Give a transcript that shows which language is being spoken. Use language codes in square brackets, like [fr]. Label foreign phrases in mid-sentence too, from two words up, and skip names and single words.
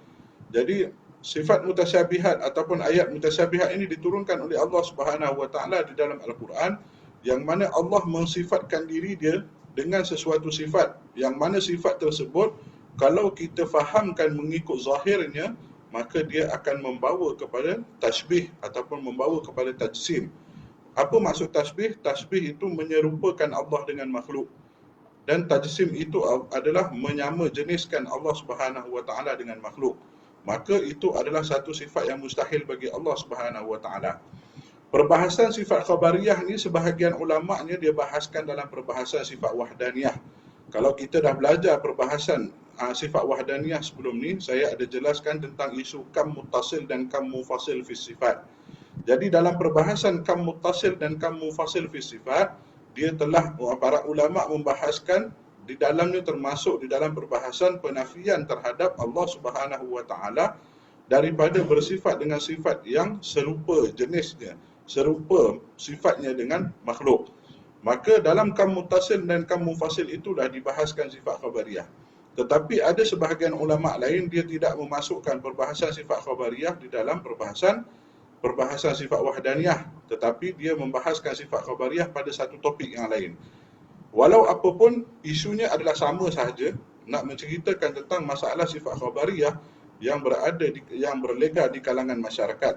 [ms] Jadi sifat mutasyabihat ataupun ayat mutasyabihat ini diturunkan oleh [ar] الله سبحانه وتعالى [ms] di dalam Al-Quran, yang mana Allah mensifatkan diri dia dengan sesuatu sifat, yang mana sifat tersebut kalau kita fahamkan mengikut zahirnya, maka dia akan membawa kepada tasbih ataupun membawa kepada tajsim. Apa maksud tasbih? Tasbih itu menyerupakan Allah dengan makhluk, dan tajsim itu adalah menyama jeniskan [ar] الله سبحانه وتعالى [ms] dengan makhluk. Maka itu adalah satu sifat yang mustahil bagi [ar] الله سبحانه وتعالى. [ms] Perbahasan sifat khabariyah ni sebahagian ulama'nya dia bahaskan dalam perbahasan sifat wahdaniyah. Kalau kita dah belajar perbahasan sifat wahdaniyah sebelum ni, saya ada jelaskan tentang isu [ar] كم متصل [ms] dan [ar] كم منفصل في صفات. [ms] Jadi dalam perbahasan [ar] كم متصل [ms] dan [ar] كم منفصل في صفات, [ms] dia telah para ulama' membahaskan di dalamnya, termasuk di dalam perbahasan penafian terhadap [ar] الله سبحانه وتعالى [ms] daripada bersifat dengan sifat yang serupa jenisnya, serupa sifatnya dengan makhluk. Maka dalam [ar] كم متصل [ms] dan [ar] كم منفصل [ms] itu dah dibahaskan sifat khabariyah. Tetapi ada sebahagian ulama' lain dia tidak memasukkan perbahasan sifat khabariyah di dalam perbahasan sifat wahdaniyah, tetapi dia membahaskan sifat khabariyah pada satu topik yang lain. Walau apapun, isunya adalah sama sahaja, nak menceritakan tentang masalah sifat khabariyah yang berlega di kalangan masyarakat.